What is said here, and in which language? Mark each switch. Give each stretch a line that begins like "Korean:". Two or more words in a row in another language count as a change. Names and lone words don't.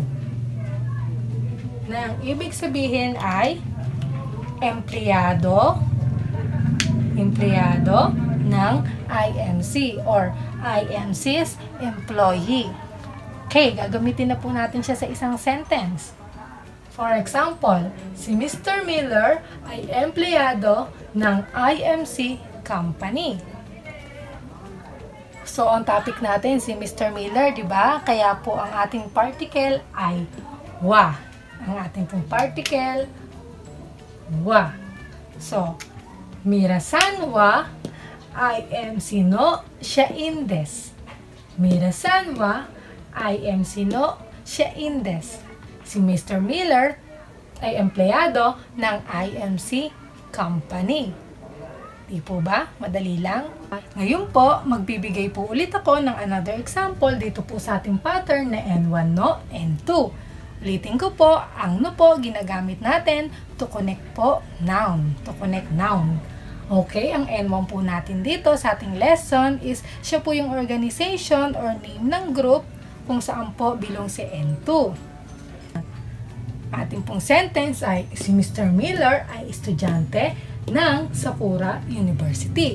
Filipino: Na ang ibig sabihin ay empleyado ng IMC or IMC's employee. Okay, gagamitin na po natin siya sa isang sentence.
English: For example,
Filipino: si Mr. Miller ay empleyado ng IMC company. So, ang topic natin si Mr. Miller, di ba? Kaya po ang ating particle ay wa. Ang ating pong particle wa. So,
Japanese: Mira-san wa IMC no shain desu. Mira-san wa IMC no shain desu.
Filipino: Si Mr. Miller ay empleyado ng IMC company. Di po ba? Madali lang. Ngayon po, magbibigay po ulit ako ng
English: another example
Filipino: dito po sa ating pattern na N1 no, N2. Ulitin ko po, ang no po ginagamit natin
English: to connect
Filipino: po noun.
English: To connect noun.
Filipino: Okay, ang N1 po natin dito sa ating lesson is siya po yung
English: organization or name
Filipino: ng group kung saan po bilong si N2. Ating pong sentence ay si Mr. Miller ay estudyante ng Sakura University.